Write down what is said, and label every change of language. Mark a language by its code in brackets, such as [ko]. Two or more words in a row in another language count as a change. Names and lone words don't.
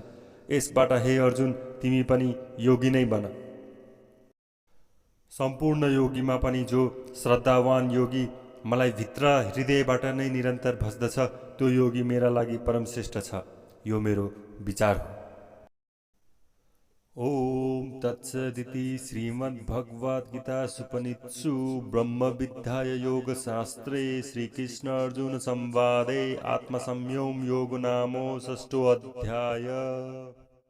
[ne] यसबाट हे अर्जुन, तिमी पनि योगी नै बन। सम्पूर्ण योगीमा पनि जो श्रद्धावान योगी मलाई भित्र हृदयबाट नै निरन्तर भस्दछ, त्यो योगी मेरा लागि परम श्रेष्ठ छ। यो मेरो विचार हो। [sa] ओम तत्सदिति श्रीमद्भगवद्गीतासूपनिषत्सु ब्रह्मविद्याय योगशास्त्रे श्रीकृष्ण अर्जुन संवादे आत्मसंयम योग नामो षष्ठो अध्याय।